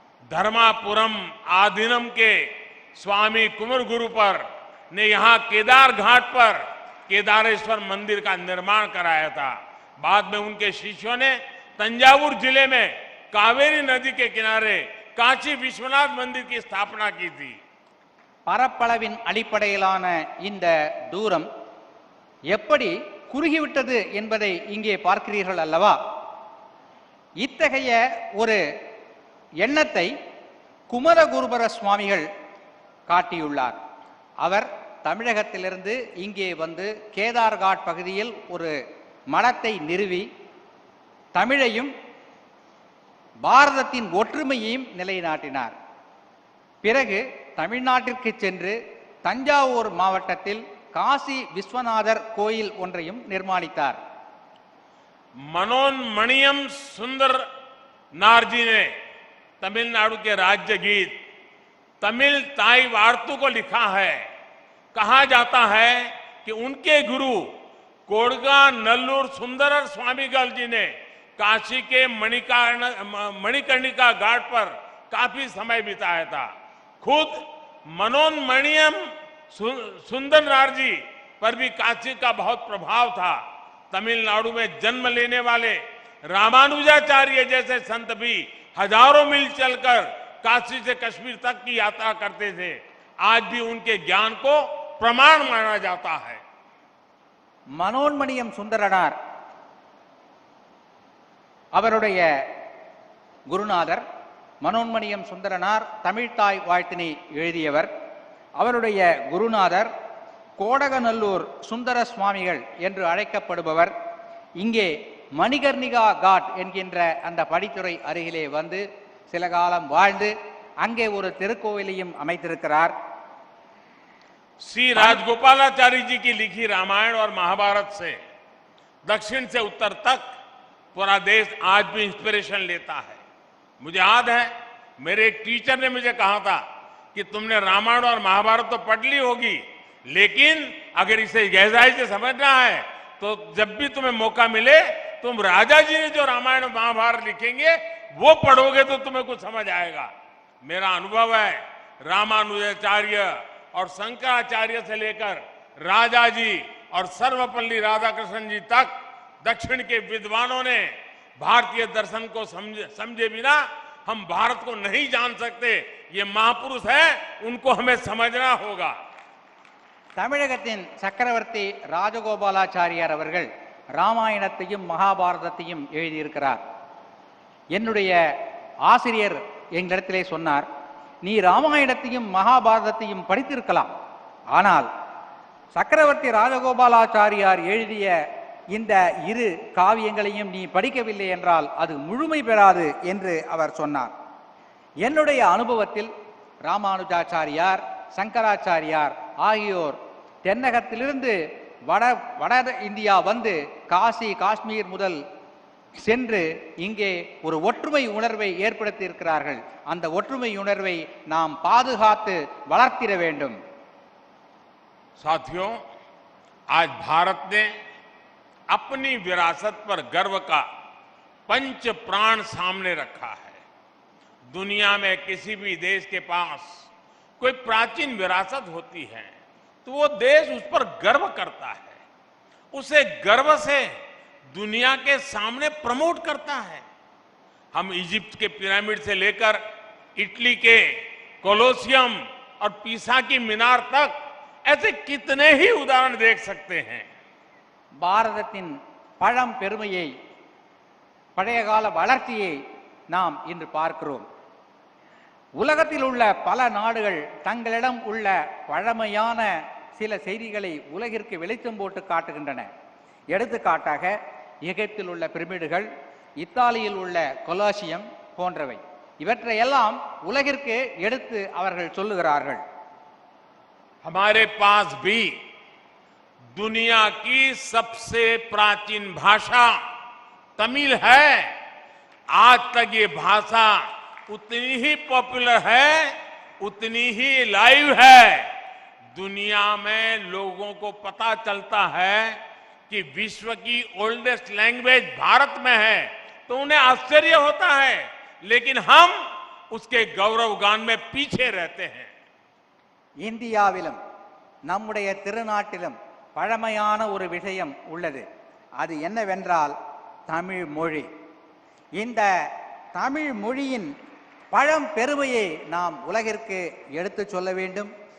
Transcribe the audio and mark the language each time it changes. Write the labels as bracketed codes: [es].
[hi] धर्मापुरम आधीनम के स्वामी कुमार गुरु पर ने यहां केदार घाट पर केदारेश्वर मंदिर का निर्माण कराया था। बाद में उनके शिष्यों ने तंजावुर जिले में कावेरी नदी के किनारे काशी विश्वनाथ मंदिर की स्थापना की थी। [ta] பரப்பளவின் அடிப்படையிலான இந்த தூரம் எப்படி குறுகிவிட்டது என்பதை இங்கே பார்க்கிறீர்கள் அல்லவா? இத்தகைய ஒரு எண்ணத்தை குமரகுருபர சுவாமிகள் காட்டியுள்ளார். அவர் தமிழகத்திலிருந்து இங்கே வந்து கேதார்காட் பகுதியில் ஒரு மடத்தை நிறுவி தமிழையும் பாரதத்தின் ஒற்றுமையையும் நிலைநாட்டினார். பிறகு தமிழ்நாட்டிற்கு சென்று தஞ்சாவூர் மாவட்டத்தில் காசி விஸ்வநாதர் கோயில் ஒன்றையும் நிர்மாணித்தார். [hi] मनोन्मणियम सुंदर नारजी ने तमिलनाडु के राज्य गीत तमिल ताई वार्तु को लिखा है। कहा जाता है कि उनके गुरु कोडगा नल्लूर सुंदरर स्वामीगल जी ने काशी के मणिकर्णिका घाट पर काफी समय बिताया था। खुद मनोन्मणियम सुंदर नारजी पर भी काशी का बहुत प्रभाव था। तमिलनाडु में जन्म लेने वाले रामानुजाचार्य जैसे संत भी हजारों मील चलकर काशी से कश्मीर तक की यात्रा करते थे। आज भी उनके ज्ञान को प्रमाण माना जाता है। [ta] மனோன்மணியம் சுந்தரனார் அவருடைய குருநாதர். மனோன்மணியம் சுந்தரனார் தமிழ்த்தாய் வாழ்த்தினை எழுதியவர். அவருடைய குருநாதர் கோடகநல்லூர் சுந்தர சுவாமிகள் என்று அழைக்கப்படுபவர். இங்கே மணிகர்ணிகா காட் என்கின்ற அந்த படித்துறை அருகிலே வந்து சில காலம் வாழ்ந்து அங்கே ஒரு திருக்கோவிலையும் அமைத்திருக்கிறார். [hi] श्री राजगोपालाचारी जी की लिखी रामायण और महाभारत से दक्षिण से उत्तर तक पूरा देश आज भी इंस्पिरेशन लेता है। मुझे याद है मेरे एक टीचर ने मुझे कहा था कि तुमने रामायण और महाभारत तो पढ़ ली होगी, लेकिन अगर इसे गहराई से समझना है तो जब भी तुम्हें मौका मिले तुम राजा जी ने जो रामायण और महाभारत लिखेंगे वो पढ़ोगे तो तुम्हें कुछ समझ आएगा। मेरा अनुभव है रामानुजाचार्य और शंकराचार्य से लेकर राजा जी और सर्वपल्ली राधाकृष्णन जी तक दक्षिण के विद्वानों ने भारतीय दर्शन को समझे बिना हम भारत को नहीं जान सकते। ये महापुरुष है, उनको हमें समझना होगा। [ta] தமிழகத்தின் சக்கரவர்த்தி ராஜகோபாலாச்சாரியார் அவர்கள் ராமாயணத்தையும் மகாபாரதத்தையும் எழுதியிருக்கிறார். என்னுடைய ஆசிரியர் எங்களிடத்திலே சொன்னார், நீ ராமாயணத்தையும் மகாபாரதத்தையும் படித்திருக்கலாம், ஆனால் சக்கரவர்த்தி ராஜகோபாலாச்சாரியார் எழுதிய இந்த இரு காவியங்களையும் நீ படிக்கவில்லை என்றால் அது முழுமை பெறாது என்று அவர் சொன்னார். என்னுடைய அனுபவத்தில் ராமானுஜாச்சாரியார், சங்கராச்சாரியார் ஆகியோர் தென்னகத்திலிருந்து வட இந்தியா வந்து காசி காஷ்மீர் முதல் சென்று இங்கே ஒரு ஒற்றுமை உணர்வை ஏற்படுத்தி இருக்கிறார்கள். அந்த ஒற்றுமை உணர்வை நாம் பாதுகாத்து வளர்த்திட வேண்டும். [hi] साथियों, आज भारत ने अपनी विरासत पर गर्व का पंच प्राण सामने रखा है। दुनिया में किसी भी देश के पास कोई प्राचीन विरासत होती है तो वो देश उस पर गर्व करता है, उसे गर्व से दुनिया के सामने प्रमोट करता है। हम इजिप्ट के पिरामिड से लेकर इटली के कोलोसियम और पीसा की मीनार तक ऐसे कितने ही उदाहरण देख सकते हैं। [ta] பாரதத்தின் பழம் பெருமையை, பழைய கால வளர்ச்சியை நாம் இன்று பார்க்கிறோம். உலகத்தில் உள்ள பல நாடுகள் தங்களிடம் உள்ள பழமையான சில செய்திகளை உலகிற்கு வெளிச்சம் போட்டு காட்டுகின்றன. எடுத்துக்காட்டாக எகிப்தில் உள்ள பிரமிடுகள், இத்தாலியில் உள்ள கொலாசியம் போன்றவை. இவற்றையெல்லாம் உலகிற்கு எடுத்து அவர்கள் சொல்லுகிறார்கள். [hi] हमारे पास भी दुनिया की सबसे प्राचीन भाषा तमिल है। आज तक ये भाषा उतनी ही पॉपुलर है, उतनी ही लाइव है। दुनिया में लोगों को पता चलता है कि विश्व की [en] oldest language [hi] भारत में है तो उन्हें आश्चर्य होता है, लेकिन हम उसके गौरवगान में पीछे रहते हैं। [ta] இந்தியாவிலும் நம்முடைய திருநாட்டிலும் பழமையான ஒரு விஷயம் உள்ளது. அது என்னவென்றால் தமிழ் மொழி. இந்த தமிழ் மொழியின் பழம் பெருமையை நாம் உலகிற்கு எடுத்து சொல்ல வேண்டும்.